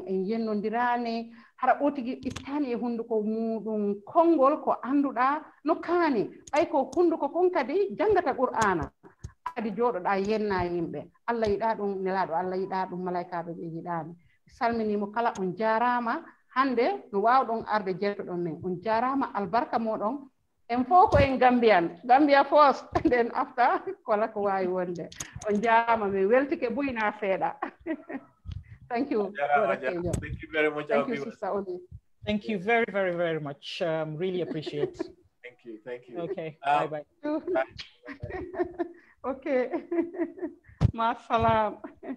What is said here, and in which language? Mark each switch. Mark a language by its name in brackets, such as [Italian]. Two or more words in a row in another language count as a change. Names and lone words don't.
[Fula] en yennondirani hara o tigi ittani e hunduko muɗum konngol ko annduɗa no kaani ɓay ko hunduko kon kadi janngata qur'ana kadi jooɗoɗa yenna yimɓe Allah yiɗa ɗum nelaɗo Allah yiɗa ɗum malaikaɓe ɓe yiɗani salminimo kala on jarama hande no wawɗon arde jettoɗon men on jarama albarka moɗon en fof ko en Gambia [English] first then after [Fula] kola ko wawi wonde on jarama min weltike buyna seeɗa [English] Thank you. Thank you very much. Thank you, Sister Oley. Thank you very, very, very much. Really appreciate it. Thank you. Okay, bye-bye. [Arabic] Okay. مع السلامة.